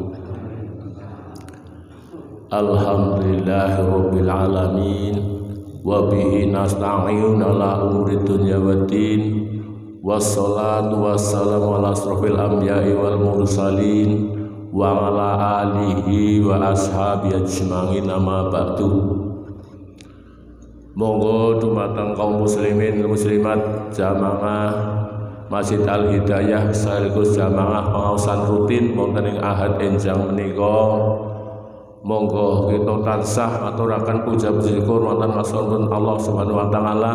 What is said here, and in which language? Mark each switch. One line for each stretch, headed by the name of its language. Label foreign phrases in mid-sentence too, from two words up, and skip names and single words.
Arabic: الحمد لله رب العالمين وبه نستعين على أمور الدنيا والدين والصلاة والسلام على أشرف الأنبياء والمرسلين وعلى آله وأصحابه أجمعين أما بعد.
Javanese: Monggo dumateng
Arabic: قوم مسلمين مسلمات
Javanese: jamaah Masjid Al Hidayah sekaligus jamaah pengaosan rutin wonten ing Ahad enjang menika. Monggo kita tansah aturaken puja-puji syukur wonten masapun
Arabic: الله سبحانه وتعالى